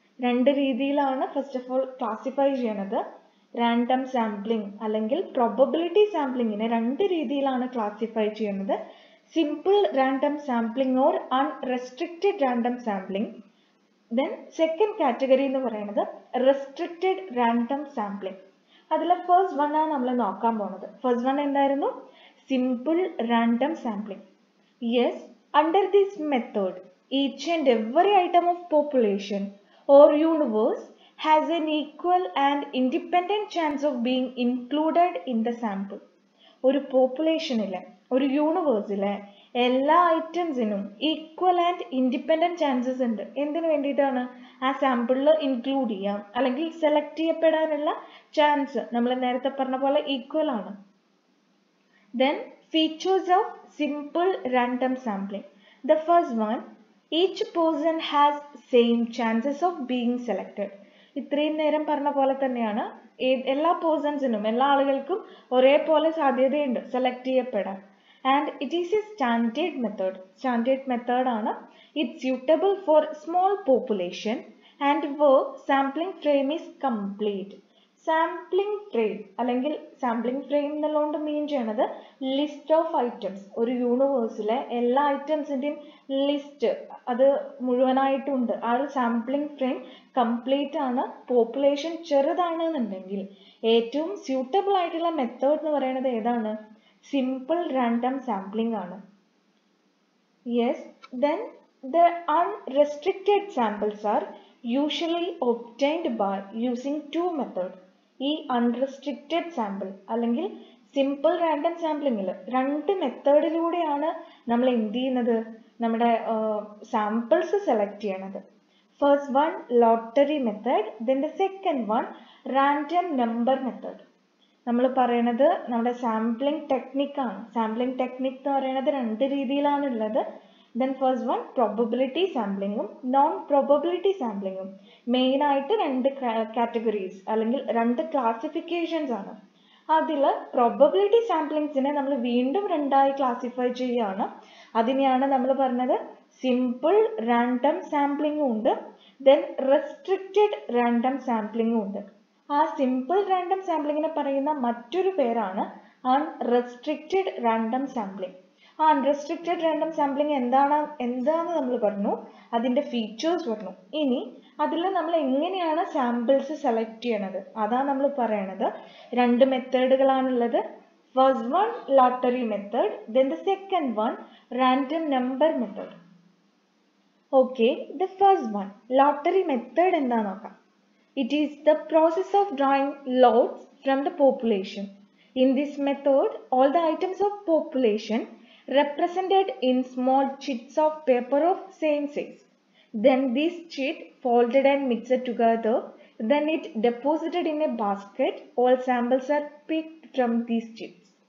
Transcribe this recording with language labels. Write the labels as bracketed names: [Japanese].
[Malayalam] രണ്ട് രീതിയിലാണ് first of all classify ചെയ്യണത്. റാൻഡം സാമ്പിളിംഗ് അല്ലെങ്കിൽ പ്രോബബിലിറ്റി സാമ്പിളിങ്ങിനെ രണ്ട് രീതിയിലാണ് ക്ലാസിഫൈ ചെയ്യുന്നത്. [English] Simple random sampling or unrestricted random sampling. [Malayalam] Then second category എന്ന് പറയുന്നത് റെസ്ട്രിക്റ്റഡ് റാൻഡം സാമ്പിളിംഗ്. അതിലെ ഫസ്റ്റ് വൺ ആണ് നമ്മൾ നോക്കാൻ പോകുന്നത്. ഫസ്റ്റ് വൺ എന്തായിരുന്നു? Simple random sampling. [English] Yes, under this method, each and every item of population or universe has an equal and independent chance of being included in the sample. [Malayalam] ഒരു പോപ്പുലേഷനിലെ ഒരു യൂണിവേഴ്സിലെ എല്ലാ ഐറ്റംസിനും equal and independent chances ഉണ്ട്. എന്തിനു വേണ്ടിയിട്ടാണ്? ആ സാമ്പിളിൽ include ചെയ്യാം അല്ലെങ്കിൽ സെലക്ട് ചെയ്യപ്പെടാനുള്ള ചാൻസ് നമ്മൾ നേരത്തെ പറഞ്ഞ പോലെ ഈക്വൽ ആണ്. [English] Then features of simple random sampling. The first one, each person has same chances of being selected. [Malayalam] ഇത്രയും നേരം പറഞ്ഞ പോലെ തന്നെയാണ് എല്ലാ പേഴ്സൺസിനും എല്ലാ ആളുകൾക്കും ഒരേപോലെ സാധ്യതയുണ്ട് സെലക്ട് ചെയ്യപ്പെടാൻ. [English] And it is a standard method. [Malayalam] Standard method ആണ്. [English] It's suitable for small population and where sampling frame is complete. [Malayalam] Sampling frame അല്ലെങ്കിൽ സാമ്പിളിംഗ് ഫ്രെയിം എന്നുള്ളതുകൊണ്ട് മീൻ ചെയ്യണത് ലിസ്റ്റ് ഓഫ് ഐറ്റംസ്. ഒരു യൂണിവേഴ്സിലെ എല്ലാ ഐറ്റംസിൻ്റെയും ലിസ്റ്റ് അത് മുഴുവനായിട്ടുണ്ട്. ആ ഒരു സാമ്പിളിംഗ് ഫ്രെയിം കംപ്ലീറ്റ് ആണ്. പോപ്പുലേഷൻ ചെറുതാണെന്നുണ്ടെങ്കിൽ ഏറ്റവും സ്യൂട്ടബിൾ ആയിട്ടുള്ള മെത്തേഡ് എന്ന് പറയുന്നത് ഏതാണ്? സിമ്പിൾ റാൻഡം സാമ്പിളിംഗ് ആണ്. [English] Yes, then the unrestricted samples are usually obtained by using two methods. [Malayalam] ഈ അൺറെസ്ട്രിക്റ്റഡ് സാമ്പിൾ അല്ലെങ്കിൽ സിമ്പിൾ റാൻഡം സാമ്പിളിങ്ങിൽ രണ്ട് മെത്തേഡിലൂടെയാണ് നമ്മൾ എന്ത് ചെയ്യുന്നത്? നമ്മുടെ സാമ്പിൾസ് സെലക്ട് ചെയ്യണത്. [English] First one lottery method, then the second one random number method. [Malayalam] നമ്മൾ പറയണത് നമ്മുടെ സാമ്പിളിംഗ് ടെക്നിക്കാണ്. സാമ്പിളിംഗ് ടെക്നിക് എന്ന് പറയുന്നത് രണ്ട് രീതിയിലാണുള്ളത്. [English] Then first one probability sampling non-probability sampling. [Malayalam] Main ആയിട്ട് രണ്ട് കാറ്റഗറീസ് അല്ലെങ്കിൽ രണ്ട് ക്ലാസിഫിക്കേഷൻസ് ആണ്. അതിൽ പ്രോബബിലിറ്റി സാമ്പിളിങ്സിനെ നമ്മൾ വീണ്ടും രണ്ടായി ക്ലാസിഫൈ ചെയ്യുകയാണ്. അതിനെയാണ് നമ്മൾ പറഞ്ഞത് സിമ്പിൾ റാൻഡം സാമ്പിളിംഗും ഉണ്ട്, ദെൻ റെസ്ട്രിക്റ്റഡ് റാൻഡം സാമ്പിളിംഗും ഉണ്ട്. ആ സിമ്പിൾ റാൻഡം സാമ്പിളിങ്ങിനെ പറയുന്ന മറ്റൊരു പേരാണ് അൺറെസ്ട്രിക്റ്റഡ് റാൻഡം സാമ്പിളിംഗ്. ആ അൺറെസ്ട്രിക്റ്റഡ് റാൻഡം സാമ്പിളിംഗ് എന്താന്ന് നമ്മൾ പറഞ്ഞു, അതിൻ്റെ ഫീച്ചേഴ്സ് പറഞ്ഞു. ഇനി അതിൽ നമ്മൾ എങ്ങനെയാണ് സാമ്പിൾസ് സെലക്ട് ചെയ്യണത് അതാണ് നമ്മൾ പറയണത്. രണ്ട് മെത്തേഡുകളാണുള്ളത്. [English] First one lottery method, then the second one random number method. [Malayalam] Okay, the first one lottery method എന്താ നോക്കാം. [English] It is the process of drawing lots from the population. In this method all the items of population represented in small chits of paper of same size. Then this chit folded and mixed together. Then it deposited in a basket. All samples are picked from these chits.